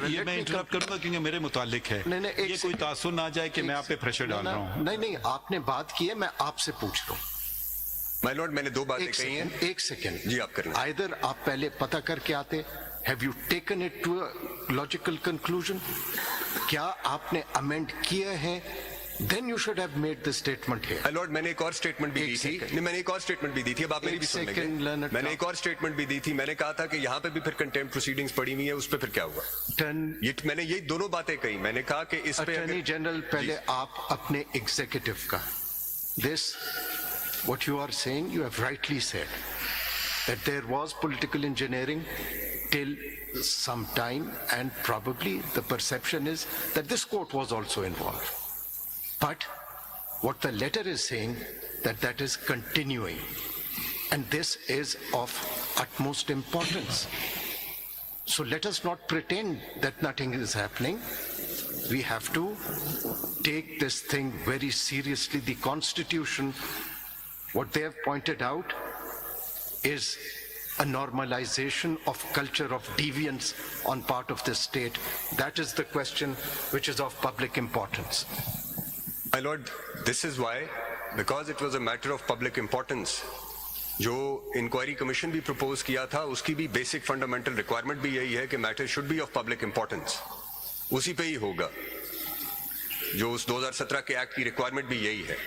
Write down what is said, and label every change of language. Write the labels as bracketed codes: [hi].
[ur] یہ میں انٹرپٹ کروں گا کیونکہ میرے متعلق ہے. یہ کوئی تاثر نہ جائے کہ میں آپ پہ پریشر ڈال رہا ہوں. نہیں, آپ نے بات کی ہے, میں آپ سے پوچھ رہا ہوں. [en] my lord, [ur] میں نے 2 باتیں کہی ہیں. ایک سیکنڈ جی آپ کریں. [en] Either [ur] آپ پہلے پتہ کر کے آتے, [en] have you taken it to a logical conclusion? [ur] کیا آپ نے amend کیا ہے? [en] Then you should have made the statement here. my lord, [ur] میں نے ایک اور اسٹیٹمنٹ بھی دی تھی. نہیں, میں نے ایک اور اسٹیٹمنٹ بھی دی تھی, اب آپ میری بھی سن لیں گے. میں نے ایک اور اسٹیٹمنٹ بھی دی تھی, میں نے کہا تھا کہ یہاں پہ بھی پھر کنٹیمپٹ پروسیڈنگز پڑی ہوئی ہیں, اس پہ پھر کیا ہوا. میں نے یہی دونوں باتیں کہی. میں نے کہا کہ اس پہ اٹارنی جنرل, پہلے آپ اپنے ایگزیکٹو کا, [en] this what you are saying, you have rightly said that there was political engineering till some time, and probably the perception is that this court was also involved. But what the letter is saying, that is continuing, and this is of utmost importance. So let us not pretend that nothing is happening. We have to take this thing very seriously. The Constitution, what they have pointed out, is a normalization of culture of deviance on part of the state. That is the question which is of public importance. my lord, this is why, because it was a matter of public importance, [ur] جو inquiry commission بھی propose کیا تھا, اس کی بھی basic fundamental requirement بھی یہی ہے کہ [en] Matter should be of public importance. [ur] اسی پہ ہی ہوگا. جو اس 2017 کے ایکٹ کی ریکوائرمنٹ بھی یہی ہے.